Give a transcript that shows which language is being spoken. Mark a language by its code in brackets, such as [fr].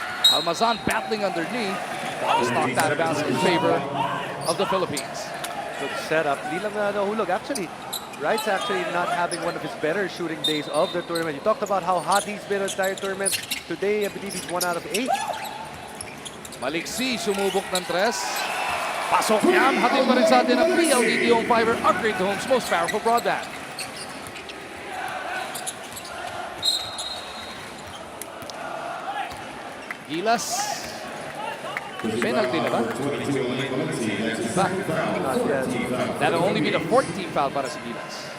[en] Almazan battling underneath. That was knocked out of bounds in favor of the Philippines. Good setup. [tl] Di lang nahulog. [en] Actually, Wright's actually not having one of his better shooting days of the tournament. You talked about how hot he's been in the entire tournament. Today, I believe he's 1 out of 8. [tl] Malik C sumubok ng tres. Pasok yan. Hatid pa rin sa atin ang PLDT Home Fiber. [en] Upgrade to home's most powerful broadband. Gilas. [tl] Penalty na ba? [en] That'll only be the 14th foul [tl] para sa Gilas.